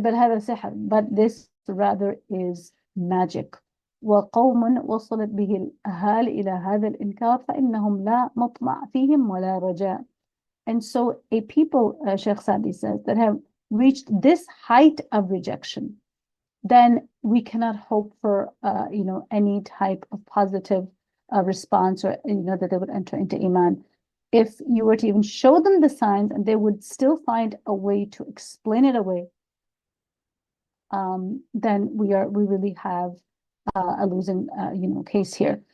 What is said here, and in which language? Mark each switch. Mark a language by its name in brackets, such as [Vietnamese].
[Arabic] بل هذا سحر, [English] but this rather is magic. [Arabic] وقوم وصلت به الأهال إلى هذا الإنكار فإنهم لا مطمع فيهم ولا رجاء. [English] And so a people, Sheikh Sadi says, that have reached this height of rejection, then we cannot hope for, any type of positive response, or, that they would enter into Iman. If you were to even show them the signs and they would still find a way to explain it away, then we really have a losing, case here.